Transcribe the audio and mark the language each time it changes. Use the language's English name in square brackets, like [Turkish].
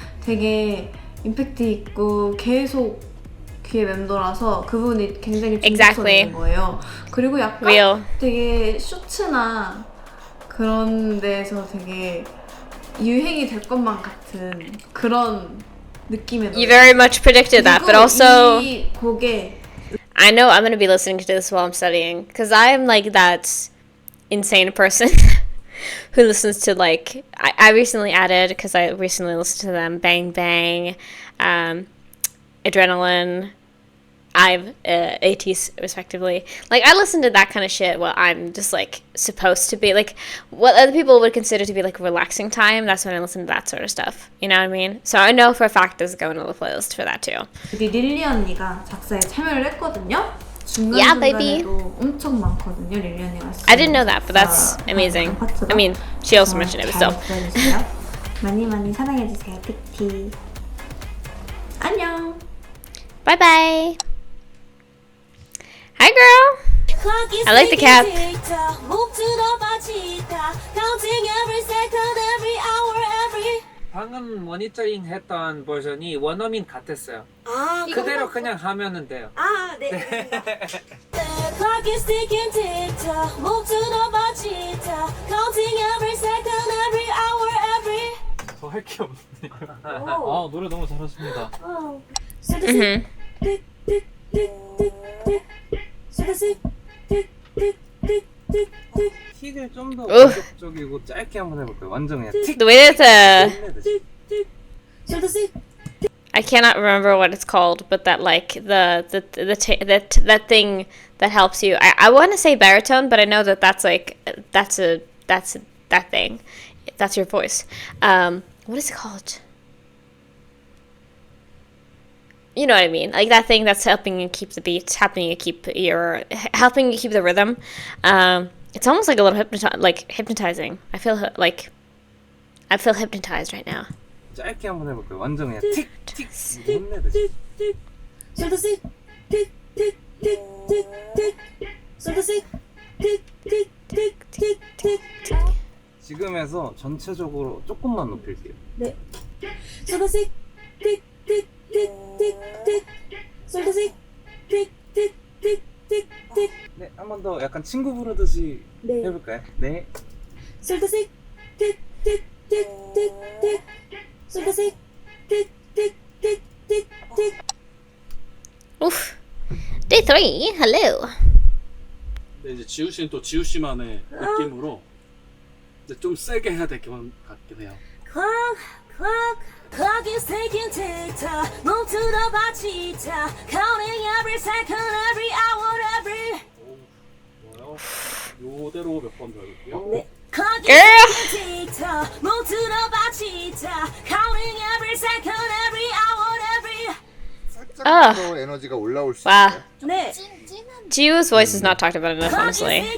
[Korean] 되게 임팩트 있고 계속 귀에 맴돌아서 그 부분이 굉장히 [English] Exactly. [Korean] 중독적인 거예요. 그리고 약간 [English] Real. [Korean] 되게 쇼츠나 그런 데에서 되게 유행이 될 것만 같은 그런 느낌의 노래. [English] You very much predicted that, but also [Korean] 이 곡에 [English] I know I'm gonna be listening to this while I'm studying because I'm like that insane person who listens to like I recently added because I recently listened to them Bang Bang, Adrenaline, I've ATs respectively. Like I listen to that kind of shit while I'm just like supposed to be like what other people would consider to be like relaxing time. That's when I listen to that sort of stuff. You know what I mean? So I know for a fact this is going to the playlist for that too. [Korean] 우리 릴리 언니가 작사에 참여를 했거든요. [English] Yeah, baby. [Korean] 중간중간에도 엄청 많거든요. 릴리 언니가 [English] I didn't know that, but that's [Korean] 작사 [English] amazing. [Korean] 파트가. [English] I mean, she also mentioned it, but still. [Korean] 잘 들어주세요. 많이 많이 사랑해주세요. 틱틱. 안녕. [English] Bye bye. Hi, girl. I like the cap. Move to the bachita, counting every second, every hour, every. [Korean] 방금 모니터링 했던 버전이 원어민 같았어요. 아, 그대로 그냥 하면은 돼요. 아, 네. [English] The clock is ticking, tick tock. Move to the bachita, counting every second, every hour, every. [Korean] 더 할 게 없네요. 아, 노래 너무 잘하십니다. [English] So the Mhm. tick, tick, tick, tick, tick. So the tick, tick, tick, tick, tick, tick. [Korean] 틱을 좀 더 으. 본격적이고 짧게 한번 해볼까요? 완전 그냥 틱. [English] The way that Tick, tick. So the tick. I cannot remember what it's called, but that like that thing that helps you. I want to say baritone, but I know that that's like that thing. That's your voice. What is it called? You know what I mean? Like that thing that's helping you keep the beats, helping you keep the rhythm. It's almost like a little hypnotizing. I feel hypnotized right now. [Korean] 짧게 한번 해볼까요? 완전 그냥 틱, 틱. 못 내듯이. [English] So the tick, tick, tick, tick, tick, tick. So the tick, tick, tick, tick, tick, tick, tick. [Korean] 지금에서 전체적으로 조금만 높일게요. 네. [English] So the tick, tick, tick, tick, tick, tick. So the tick, tick, tick, tick, tick, tick. [Korean] 네, 한 번 더 약간 친구 부르듯이 네. 해볼까요? 네. [English] So the tick, tick, tick, tick, tick, tick. So the tick, tick, tick, tick, tick, tick. Oof. Day 3. Hello. [Korean] 근데 이제 지우 씨는 또 지우 씨만의 느낌으로 이제 좀 세게 해야 될 것 같긴 해요. [English] Clock, clock, clock is ticking, tick tock. Move to the bachita, counting every second, every hour, every. [Korean] 뭐요? 요대로 몇 번 배울게요. [English] 네. Clock is Girl. ticking, tick tock. Move to the bachita, counting every second, every hour, every. [Korean] 살짝 더 에너지가 올라올 수 [English] Wow. [Korean] 있어요. 네. [English] Jiwoo's voice is not talked about enough, honestly.